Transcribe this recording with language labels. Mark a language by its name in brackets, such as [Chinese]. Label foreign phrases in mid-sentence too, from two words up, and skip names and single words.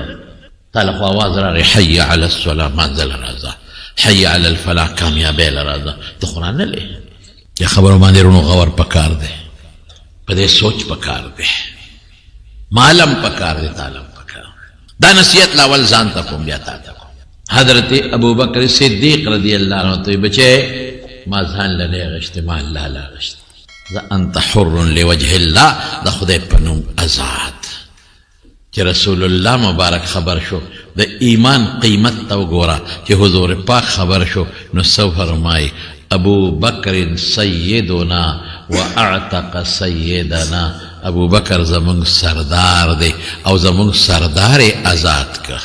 [Pashto] تا له خو اواز راغی [Arabic] حی علی الصلاة [Pashto] منزل راځه، [Arabic] حی علی الفلاح [Pashto] کامیابی له راځه. ته خو رانلې. دې خبرو باندې رونو غور پکار دی، په دې سوچ پکار دی، معلم پکار دی، تعلم پکار. دا نصیحت لاول ځان ته کوم بیا تا ته کوم. حضرت ابوبکر صدیق [Arabic] رضی اللہ عنہ [Pashto] ته بچے ما ځان له نه غشته، ما الله لا غشته. [Arabic] ذا انت حر لوجه الله، [Pashto] د خدای په نوم آزاد. چې رسول الله مبارک خبر شو د ایمان قیمت ته وګوره، چې حضور پاک خبر شو نو څه فرمایي؟ [Arabic] ابو بکر سیدنا و اعتق سیدنا. [Pashto] ابو بکر زمونږ سردار دی او زمونږ سردار یې آزاد که.